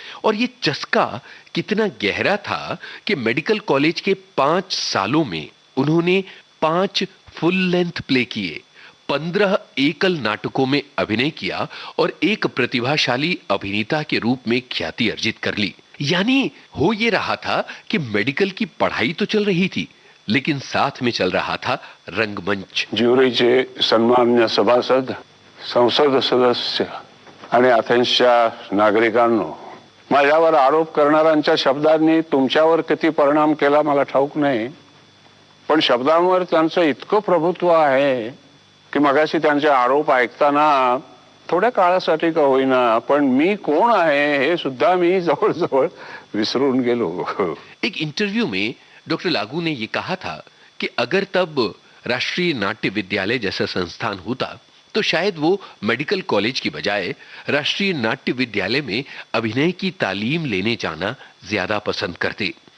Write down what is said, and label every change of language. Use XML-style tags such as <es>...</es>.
<hi>और ये चस्का कितना गहरा था कि मेडिकल कॉलेज के 5 सालों में उन्होंने 5 फुल लेंथ प्ले किए, 15 एकल नाटकों में अभिनय किया और एक प्रतिभाशाली अभिनेता के रूप में ख्याति अर्जित कर ली। यानी हो ये रहा था कि मेडिकल की पढ़ाई तो चल रही थी, लेकिन साथ में चल रहा था रंगमंच।</hi> <mr>ज्युरीचे सन्मान्य सभासद, संसद सदस्य आणि अथेन्सच्या नागरिकांनो, माझ्यावर आरोप करणाऱ्यांच्या शब्दांनी तुमच्यावर किती परिणाम केला मला ठाऊक नाही, पण शब्दांवर त्यांचं इतकं प्रभुत्व आहे की मगाशी त्यांचे आरोप ऐकताना थोड्या काळासाठी का होईना पण मी कोण आहे हे सुद्धा मी जवळ-जवळ विसरून गेलो।</mr> <hi>एक इंटरव्यू में डॉक्टर लागू ने यह कहा था कि अगर तब राष्ट्रीय नाट्य विद्यालय जैसा संस्थान होता तो शायद वो मेडिकल कॉलेज की बजाय राष्ट्रीय नाट्य विद्यालय में अभिनय की तालीम लेने जाना ज्यादा पसंद करते।</hi>